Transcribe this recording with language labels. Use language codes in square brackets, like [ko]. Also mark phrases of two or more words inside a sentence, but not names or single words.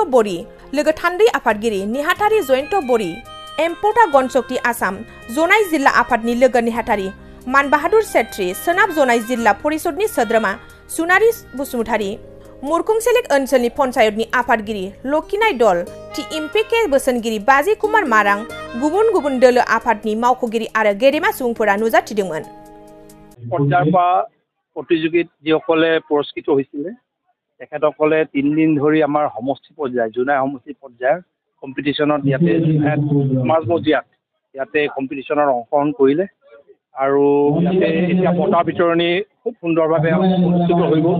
[brx] बरि, लोगो थान्दै आफादगिरि नेहाथारि जयन्त बरि, एम्पटा गणशक्ति आसाम जनाय जिल्ला आफादनि लोगो नेहाथारि मान बाहादुर सेत्री, सोनाब जनाय जिल्ला परिषदनि सोद्रोमा सुनारि बसुमतारी, मुरखंसेलेक ओनसोलनि पन्चायतनि आफादगिरि लकिनाय दल, टिएमपिके बोसोनगिरि बाजी कुमार मारां, गुबुन गुबुन दोलो आफादनि मावख'गिरि आरो गेदेमा सुबुंफोरा नुजाथिदोंमोन। [as] পৰ্যায়ৰ প্ৰতিযোগিত যিসকলে পুৰস্কৃত হৈছিলে তেখেতসকলে 3 দিন ধৰি আমাৰ সমষ্টি পৰ্যায় জোনাই সমষ্টি পৰ্যায়ৰ কম্পিটিশ্যনত ইয়াতে মাজমজিয়াত ইয়াতে কম্পিটিশ্যনত অংশগ্ৰহণ কৰিলে আৰু ইয়াতে এতিয়া বঁটা বিতৰণি খুব সুন্দৰভাৱে অনুষ্ঠিত হৈ গ'ল।